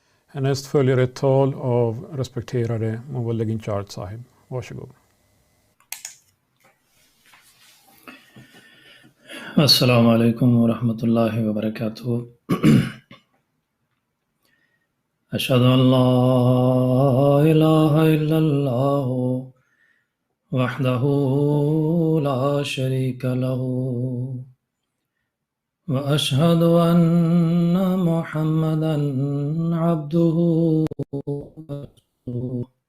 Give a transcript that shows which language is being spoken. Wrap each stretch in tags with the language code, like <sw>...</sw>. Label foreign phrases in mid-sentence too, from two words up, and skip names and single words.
<sv>Härnäst följer ett tal av respekterade Muballigh Charles Sahib. Varsågod.</sv> <ar>السلام عليكم ورحمة الله وبركاته. أشهد أن لا إله إلا الله وحده لا شريك له وأشهد أن محمدا عبده ورسوله.</ar>